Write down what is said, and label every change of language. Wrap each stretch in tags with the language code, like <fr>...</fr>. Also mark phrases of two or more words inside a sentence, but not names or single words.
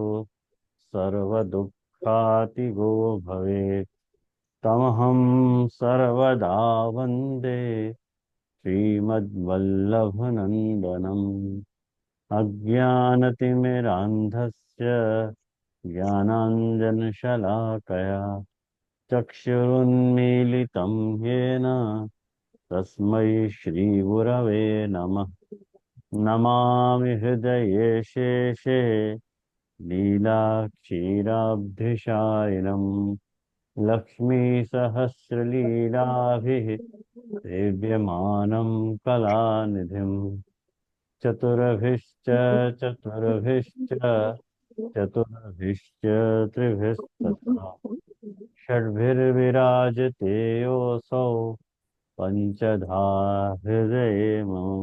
<sa>સર્વદુઃખાતિગો ભવેત તમહં સર્વદા વંદે શ્રીમદ્વલ્લભનંદનમ અજ્ઞાનતિમિરાંધસ્ય જ્ઞાનાંજનશલાકયા ચક્ષુરુન્મીલિतं येन तस्मै श्रीगुरवे नमः. नमामि हृदये शेषे लीलाक्षीराब्धिशायिनम् लक्ष्मीसहस्रलीलाभिः सेव्यमानं कलानिधिम् चतुर्भिश्च चतुर्भिश्च चतुर्भिश्च त्रिभिस्तथा षड्भिर्विराजते योऽसौ पंचधा हृदये मम.</sa>